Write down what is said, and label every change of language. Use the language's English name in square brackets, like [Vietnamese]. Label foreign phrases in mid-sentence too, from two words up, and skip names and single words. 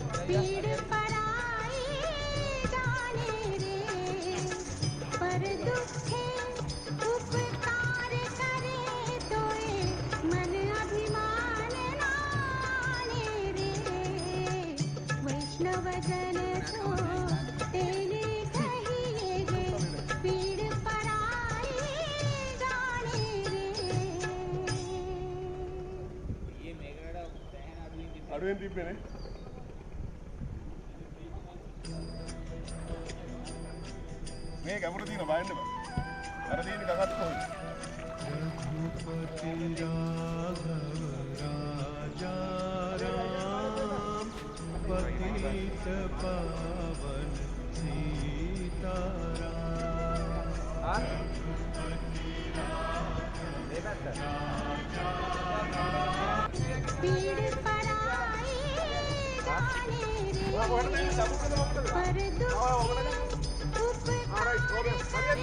[Gujarati] પીડ પરાઈ જાણે રે પર દુઃખે ઉપકાર કરે તોયે મન અભિમાન નાણે રે વૈષ્ણવ જન તો તેને કહીએ ગે પીડ પરાઈ જાણે રે [Sinhala] අඩුවෙන් තිබ්බේ නේ මේ ගැඹුර තියෙන බලන්න බෑ අර තියෙන ගගත් කොහොමද [Hindi] रघुपति राघव राजा राम पतित पावन सीताराम [Gujarati] પીડ પરાઈ જાણે રે પર દુઃખે ઉપકાર